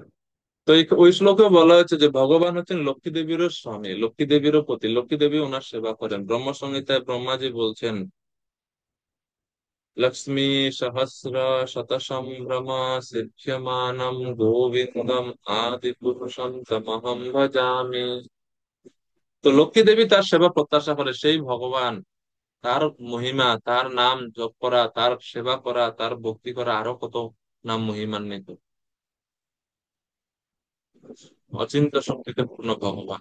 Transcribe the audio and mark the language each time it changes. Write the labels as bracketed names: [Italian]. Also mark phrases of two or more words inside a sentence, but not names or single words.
[Bangla] তো ওই শ্লোকে বলা হচ্ছে যে ভগবান হচ্ছেন লক্ষ্মী দেবীরও স্বামী, লক্ষ্মী দেবীরও পতি, লক্ষ্মী দেবী ওনার সেবা করেন। ব্রহ্ম সংহিতায় ব্রহ্মাজি বলছেন, [Sanskrit] লক্ষ্মী সহস্র শতসম্ভ্রমা সিদ্ধ্যমানম গোবিন্দম আদি পুরুষম তমহম ভজামি। [Bangla] তো লক্ষ্মী দেবী তার সেবা প্রত্যাশা করে সেই ভগবান, তার মহিমা, তার নাম জপ করা, তার সেবা করা, তার ভক্তি করা, আরো কত নাম মহিমান্বিত। অচিন্ত শক্তিতে পূর্ণ ভগবান।